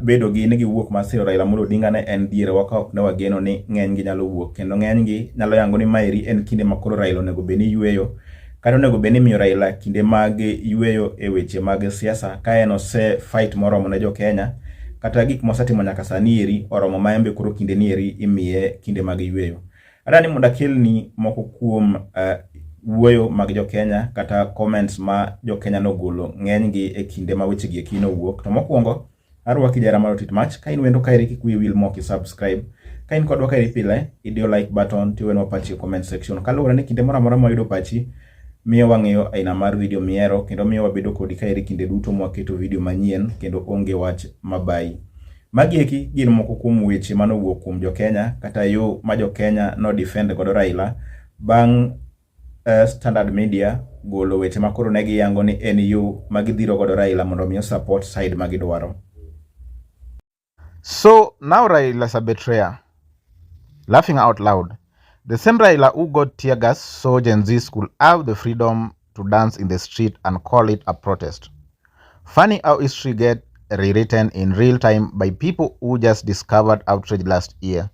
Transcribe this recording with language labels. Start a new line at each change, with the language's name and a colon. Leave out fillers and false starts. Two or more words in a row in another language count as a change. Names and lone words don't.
Luo (Kenya and Tanzania): bedo gi ni giwuok mar siro Raila Amolo Odinga ne en diere wa ka ok ne wageno ni ng'eny gi nyalo wuok, kendo ng'eny gi nyalo yango ni maeri en kinde ma koro Raila onego bed ni yweyo, kata onego bed ni miyo Raila kinde mag yweyo e weche mag siasa ka en ose fight moromo ne jo Kenya, kata gik mosetimo nyaka sani eri oromo ma embe koro kinde ni eri imiye kinde mag yweyo. Adani mondo akelni moko kuom wuoyo mag jo Kenya kata comments ma jo Kenya nogolo ng'eny gi e kinde ma weche gi ekino wuok. To mokwongo arwaki jara mar Otit Mach, ka in wendo kaeri kik wiyi wil moki subscribe, ka in kodwa kaeri pile idiyo
English: like button
Luo (Kenya and Tanzania): tiwenwa pachi e
English: comment section.
Luo (Kenya and Tanzania): Kaluwore ni kinde moro amora mwayudo pachi miyo wang'eyo aina mar video miero kendo miyo wabedo kodi kaeri kinde duto mwaketo video manyien kendo onge wach mabai. Magi eki gin moko kuom weche manowuok kuom jo Kenya kata yo ma jo Kenya no defend godo Raila bang' Standard Media golo weche makoro ne giyango ni en yo magidhiro godo Raila mondo miyo
English: support side
Luo (Kenya and Tanzania): magidwaro.
English: So now Raila's a betrayer. Laughing out loud. The same Raila who got tear gas so Gen Zs could have the freedom to dance in the street and call it a protest. Funny how history gets rewritten in real time by people who just discovered outrage last year.